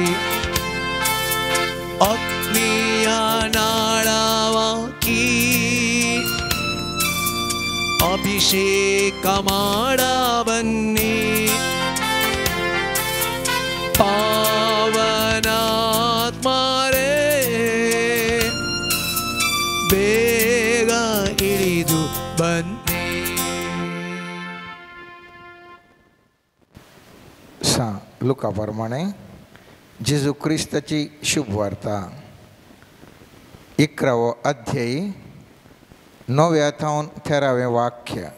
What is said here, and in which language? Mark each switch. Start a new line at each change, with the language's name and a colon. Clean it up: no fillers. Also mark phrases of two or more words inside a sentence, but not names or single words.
Kannada: ಅಗ್ನಿಯ ನಾಳವಾಗಿ ಅಭಿಷೇಕ ಮಾಡವನ್ನಿ, ಪಾವನಾತ್ಮರೇ ಬೇಗ ಇಳಿದು ಬನ್ನಿ.
Konkani: लुकाप्रमाणे जेजू क्रिस्ताची शुभ वार्ता 11 अध्याय 9 थावन 13 वाक्य.